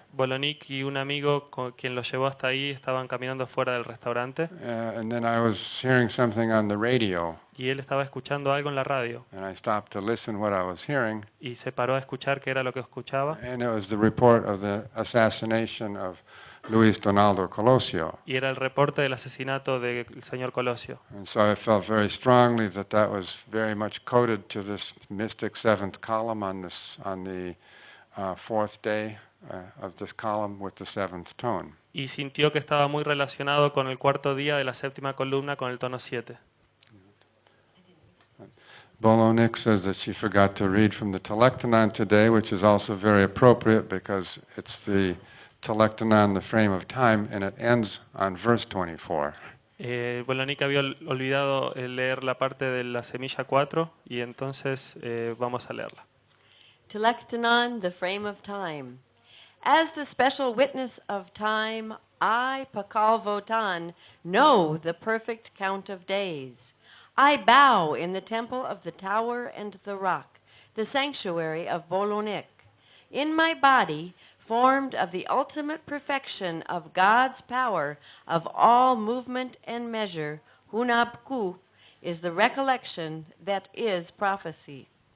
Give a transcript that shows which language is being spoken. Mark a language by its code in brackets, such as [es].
[es] Bolonik y un amigo quien lo llevó hasta ahí estaban caminando fuera del restaurante [en] And then I was hearing something on the radio, [es] y él estaba escuchando algo en la radio [en] and I stopped to listen what I was hearing, [es] y se paró a escuchar qué era lo que escuchaba [en] and it was the report of the assassination of Luis Donaldo Colosio. [es] y era el reporte del asesinato del señor Colosio. [en] And so I felt very strongly that was very much coded to this mystic seventh column on the fourth day of this column with the seventh tone. [es] Y sintió que estaba muy relacionado con el cuarto día de la séptima columna con el tono 7. [en] Bolonik says that she forgot to read from the Telektonon today, which is also very appropriate because it's the Telektonon, the frame of time, and it ends on verse 24. [es] Bolonik había olvidado leer la parte de la semilla 4 y entonces vamos a leerla. [en] Telektonon, the frame of time. As the special witness of time, I, Pakal Votan, know the perfect count of days. I bow in the temple of the tower and the rock, the sanctuary of Bolonik. In my body, formed of the ultimate perfection of God's power of all movement and measure, Hunabku, is the recollection that is prophecy.